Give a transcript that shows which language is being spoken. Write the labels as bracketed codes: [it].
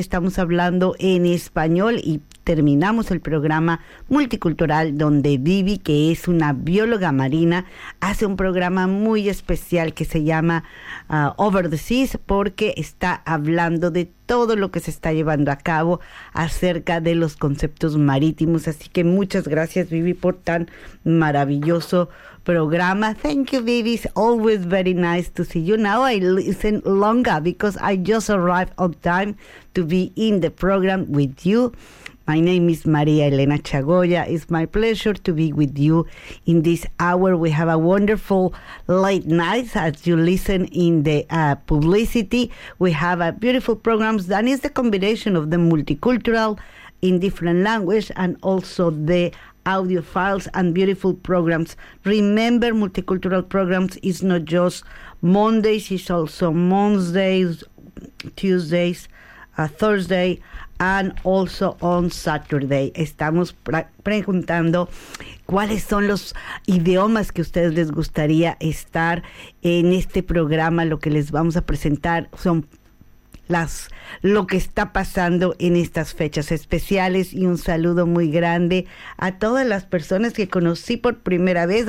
[es] Estamos hablando en español y terminamos el programa multicultural donde Vivi, que es una bióloga marina, hace un programa muy especial que se llama Over the Seas, porque está hablando de todo lo que se está llevando a cabo acerca de los conceptos marítimos. Así que muchas gracias, Vivi, por tan maravilloso programa. [en] Thank you, Vivi. It's always very nice to see you. Now I listen longer because I just arrived on time to be in the program with you. My name is María Elena Chagoya. It's my pleasure to be with you in this hour. We have a wonderful late night as you listen in the publicity. We have a beautiful program that is the combination of the multicultural in different language and also the audio files and beautiful programs. Remember, multicultural programs is not just Mondays. It's also Wednesdays, Tuesdays, Thursday, and also on Saturday. [es] Estamos preguntando cuáles son los idiomas que a ustedes les gustaría estar en este programa. Lo que les vamos a presentar son lo que está pasando en estas fechas especiales. Y un saludo muy grande a todas las personas que conocí por primera vez.